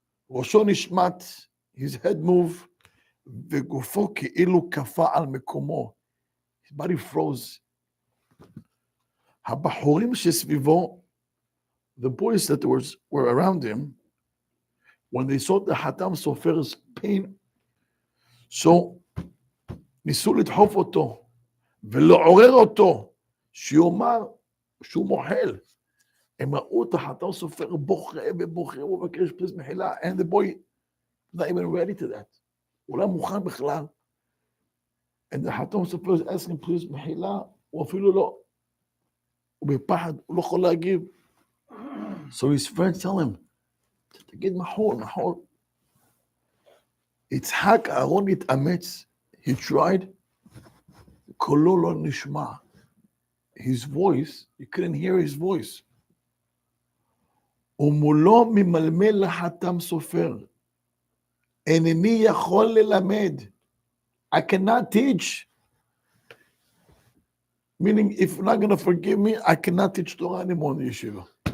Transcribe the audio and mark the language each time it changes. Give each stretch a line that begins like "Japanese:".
Hebrew: ראשו נשמט,
English: his head moved,
Hebrew: וגופו כאילו קפא על מקומו.
English: His body froze.
Hebrew: הבחורים שסביבו,
English: the boys that were around him, when they saw the Chatam Sofer's pain, so
Hebrew: ניסו לדחוף אותו ולעורר אותו שיאמר שהוא מוחל. הם ראו את החתם סופר בוכה ובוכה ומבקש פליז מחילה,
English: and the boy not even ready to that.
Hebrew: הוא לא מוכן בכלל.
English: And the
Hebrew: חתם סופר
English: is asking
Hebrew: פליז מחילה, הוא אפילו לא. הוא בפחד, הוא לא יכול להגיב.
English: So his friends tell him,
Hebrew: תגיד מחול. יצחק אהרון התאמץ,
English: he tried,
Hebrew: קולו לא נשמע.
English: His voice, you couldn't hear his voice.
Hebrew: ומולו ממלמל לחתם סופר. אינני יכול ללמד.
English: I cannot teach. Meaning, if you're not going to forgive me, I cannot teach Torah anymore in the yeshiva.